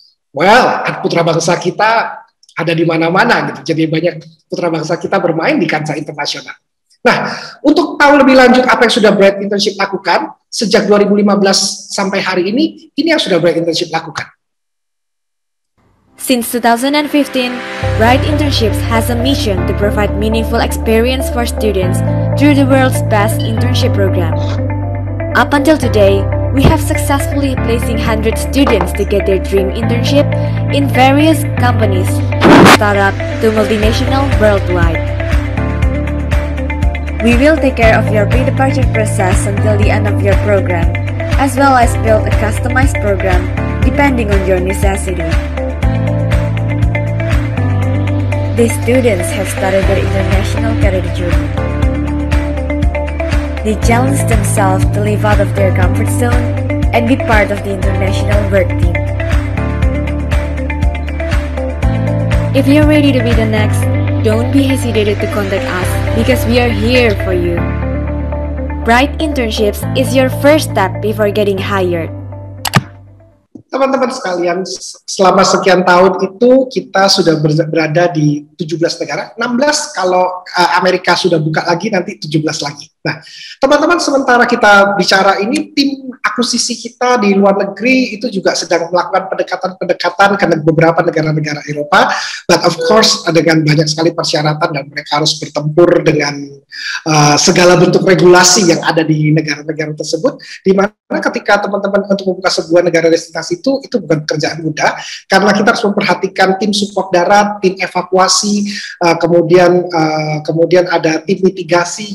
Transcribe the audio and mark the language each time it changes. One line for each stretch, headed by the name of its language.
Indonesian: Well, putra bangsa kita ada di mana-mana gitu. Jadi banyak putra bangsa kita bermain di kancah internasional. Nah, untuk tahu lebih lanjut apa yang sudah Bright Internship lakukan sejak 2015 sampai hari ini yang sudah Bright Internship lakukan.
English: Since 2015, Bright Internships has a mission to provide meaningful experience for students through the world's best internship program. Up until today, we have successfully placing 100 students to get their dream internship in various companies, from startup to multinational worldwide. We will take care of your pre-departure process until the end of your program, as well as build a customized program depending on your necessity. These students have started their international career journey. They challenge themselves to live out of their comfort zone and be part of the international work team. If you're ready to be the next, don't be hesitated to contact us because we are here for you. Bright Internships is your first step before getting hired.
Indonesian: Teman-teman sekalian, selama sekian tahun itu kita sudah berada di 17 negara, 16 kalau Amerika sudah buka lagi, nanti 17 lagi. Nah, teman-teman, sementara kita bicara ini, tim akuisisi kita di luar negeri itu juga sedang melakukan pendekatan-pendekatan ke beberapa negara-negara Eropa,
English: but of course
Indonesian: dengan banyak sekali persyaratan dan mereka harus bertempur dengan segala bentuk regulasi yang ada di negara-negara tersebut, di mana ketika teman-teman untuk membuka sebuah negara destinasi itu bukan pekerjaan mudah, karena kita harus memperhatikan tim support darat, tim evakuasi, kemudian ada tim mitigasi.